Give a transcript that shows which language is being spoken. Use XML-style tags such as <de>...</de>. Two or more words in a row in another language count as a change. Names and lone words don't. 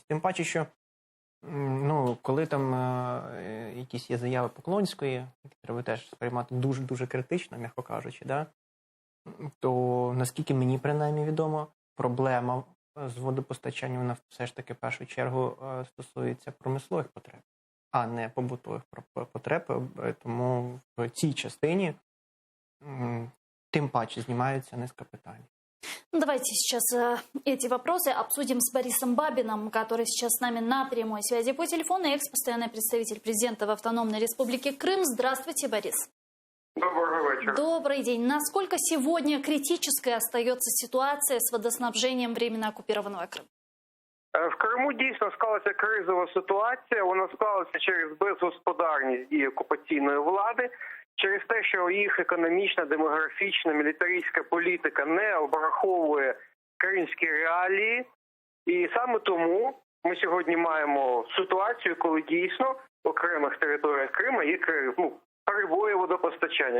<uk>Тим паче, що коли там якісь є заяви Поклонської, які треба теж сприймати дуже-дуже критично, м'яко кажучи, да? То наскільки мені принаймні відомо, проблема з водопостачанням, вона все ж таки в першу чергу стосується промислових потреб, а не побутових потреб. Тому в цій частині</uk> <ru>тем паче снимается несколько питаний. Давайте сейчас эти вопросы обсудим с Борисом Бабиным, который сейчас с нами на прямой связи по телефону, экс-постоянный представитель президента в Автономной Республике Крым. Здравствуйте, Борис. Доброго вечера. Добрый день. Насколько сегодня критической остается ситуация с водоснабжением временно оккупированного Крыма?</ru> <uk>В Криму дійсно склалася кризова ситуація. Вона склалася через безгосподарність дій окупаційної влади, через те, що їх економічна, демографічна, мілітаристська політика не обраховує кримські реалії. І саме тому ми сьогодні маємо ситуацію, коли дійсно в окремих територіях Криму є перебої водопостачання.</uk>